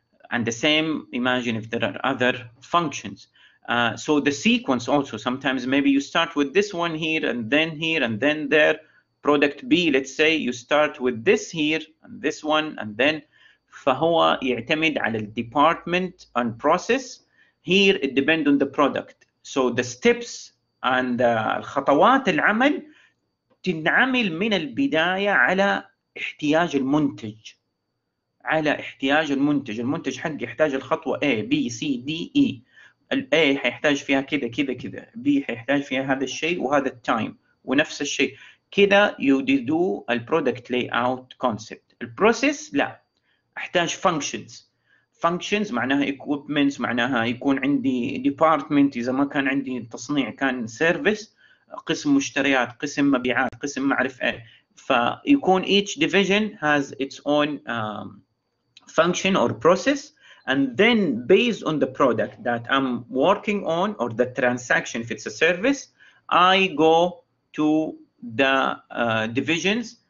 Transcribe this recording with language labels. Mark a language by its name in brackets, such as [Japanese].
[English] And the same, imagine if there are other functions. So the sequence also, sometimes maybe you start with this one here and then there. Product B, let's say you start with this here and this one, and then [Arabic] فهو يعتمد على ال [English] department and process. Here it depends on the product. So the steps and [Arabic] الخطوات العمل تنعمل من البداية على احتياج المنتج. على احتياج المنتج. المنتج حق يحتاج الخطوة A B C D E. ال A هيحتاج فيها كذا كذا كذا، B هيحتاج فيها هذا الشيء وهذا التايم ونفس الشيء. كذا [English] you do [Arabic] البرودكت [English] layout concept. [Arabic] البروسيس لا، احتاج functions. functions معناها equipments، معناها يكون عندي department إذا ما كان عندي تصنيع كان service، قسم مشتريات، قسم مبيعات، قسم ما أعرف إيه. فيكون [English] each division has its own function or process, and then based on the product that I'm working on or the transaction, if it's a service, I go to the divisions.